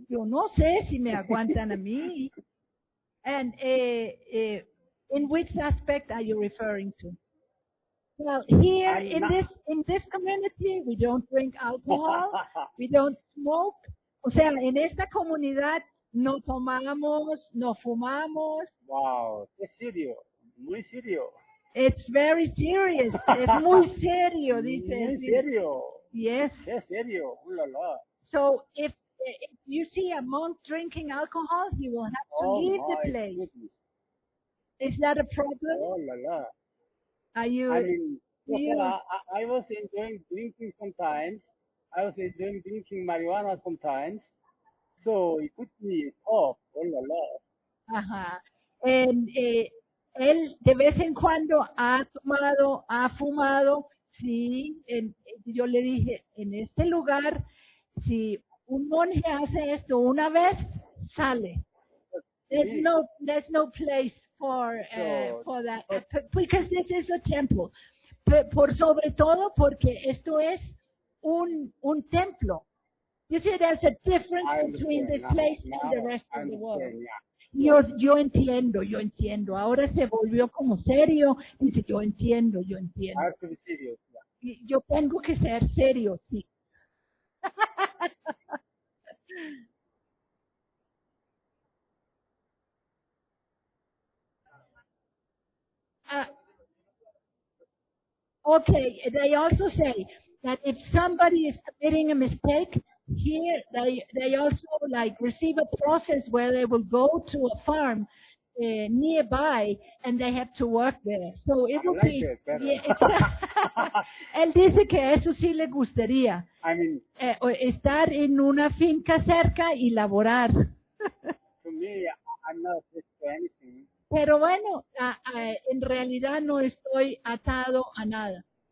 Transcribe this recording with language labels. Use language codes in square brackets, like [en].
[es] Yo no sé si me aguantan a mí. [en] And in which aspect are you referring to? Well, here in this community, we don't drink alcohol, we don't smoke. [es] O sea, en esta comunidad no tomamos, no fumamos. Wow, es serio, muy serio. [en] It's very serious. [es] Es muy serio, dice. Muy serio. [en] Yes. [es] Es serio. Ulala. [en] So if you see a monk drinking alcohol, he will have to leave the place. Goodness. Is that a problem? Oh la la. Are you? I was enjoying drinking sometimes. I was enjoying drinking marijuana sometimes. So it could be tough. Oh la la. Uh-huh. [es] Él de vez en cuando ha fumado, sí, yo le dije, en este lugar, si un monje hace esto una vez, sale. [en] There's no place for that, because this is a temple. [es] Por sobre todo porque esto es un templo. [en] You see, there's a difference between this place and the rest of the world. Yeah. [es] Yo entiendo. Ahora se volvió como serio. Dice, yo entiendo. [en] I have to be serious, yeah. [es] Yo tengo que ser serio, sí. [en] Okay, they also say that if somebody is committing a mistake, here they also like receive a process where they will go to a farm nearby and they have to work there. So it I will like be. It [es] yeah, él dice que eso sí le gustaría. [en] I mean, [es] estar en una finca cerca y laborar. [en] To me, I'm not attached to anything. [es] Pero bueno, en realidad no estoy atado a nada.